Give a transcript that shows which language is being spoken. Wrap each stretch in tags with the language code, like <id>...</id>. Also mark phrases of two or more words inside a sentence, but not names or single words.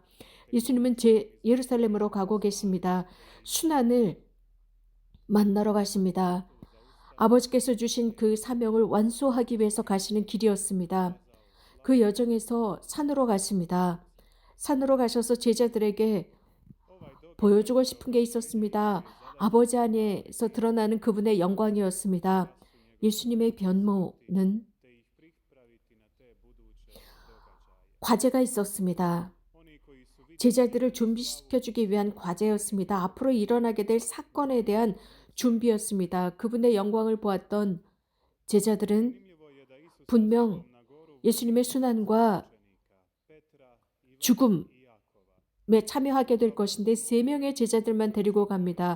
<ko>예수님은 예루살렘으로 가고 계십니다. 순환을 만나러 가십니다. 아버지께서 주신 그 사명을 완수하기 위해서 가시는 길이었습니다. 그 여정에서 산으로 가십니다. 산으로 가셔서 제자들에게</ko> <hr>ovaj događaj</hr> <ko>보여주고 싶은 게 있었습니다. 아버지 안에서 드러나는 그분의 영광이었습니다. 예수님의 변모는</ko> <hr>te ih pripraviti na te buduće događaje.</hr> <ko>과제가 있었습니다.</ko> <hr>Oni koji su</hr> <ko>제자들을 준비시켜주기 위한 과제였습니다. 앞으로 일어나게 될 사건에 대한 준비였습니다. 그분의 영광을 보았던 제자들은 분명 예수님의 순환과 죽음에 참여하게 될 것인데 3명의 제자들만 데리고 갑니다.</ko>